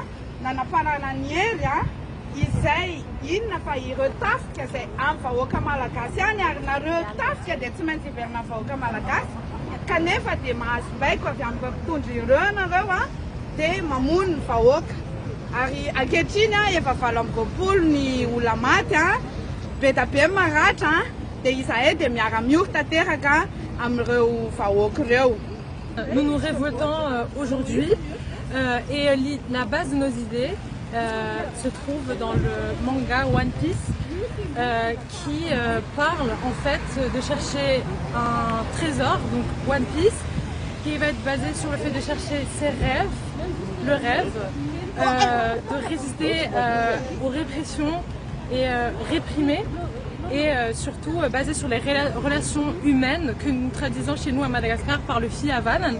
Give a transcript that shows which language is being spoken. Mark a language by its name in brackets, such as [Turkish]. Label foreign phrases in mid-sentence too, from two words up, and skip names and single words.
[Malagasy] nanaparana ny hery izay inona fa ireo tafika zay amin'ny vahoaka malagasy any ary nareo tafika dia tsy maintsy hiverina vahoaka malagasy kanefa dia mahazo baiko avy amin'ny mpitondry ireo nareo dia mamono ny vahoaka ary ankehitriny efa 7 ny olona maty be da be maratra dia izahay dia miara-miory tanteraka amin'ireo vahoaka ireo. [French] Nous nous révoltons aujourd'hui et la base de nos idées se trouve dans le manga One Piece qui parle en fait de chercher un trésor, donc One Piece, qui va être basé sur le fait de chercher ses rêves, le rêve, de résister aux répressions et réprimer, et surtout basé sur les relations humaines que nous traduisons chez nous à Madagascar par le Fiavanan.